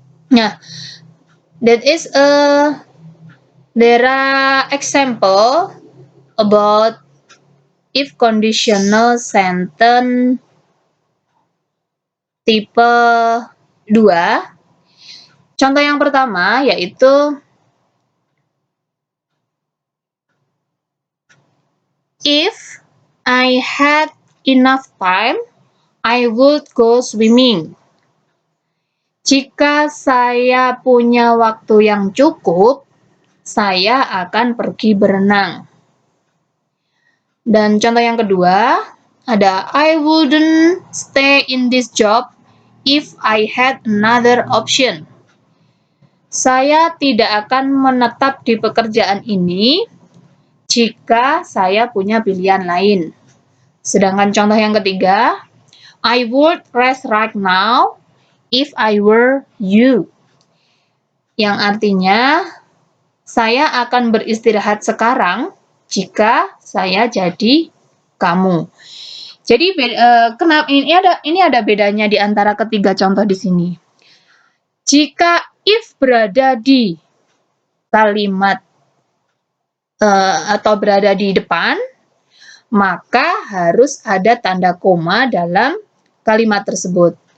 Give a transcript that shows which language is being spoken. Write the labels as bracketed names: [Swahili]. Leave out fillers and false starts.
[English] Nah, there are example about if conditional sentence tipe 2. [Indonesian] Contoh yang pertama yaitu [English] if I had enough time, I would go swimming. [Indonesian] Jika saya punya waktu yang cukup, saya akan pergi berenang. Dan contoh yang kedua, [English] Ada I wouldn't stay in this job if I had another option. [Indonesian] Saya tidak akan menetap di pekerjaan ini jika saya punya pilihan lain. Sedangkan contoh yang ketiga, [English] I would rest right now if I were you. [Indonesian] Yang artinya, saya akan beristirahat sekarang jika saya jadi kamu. Jadi kenapa ini ada bedanya di antara ketiga contoh di sini. Jika if berada di kalimat atau berada di depan, maka harus ada tanda koma dalam kalimat tersebut.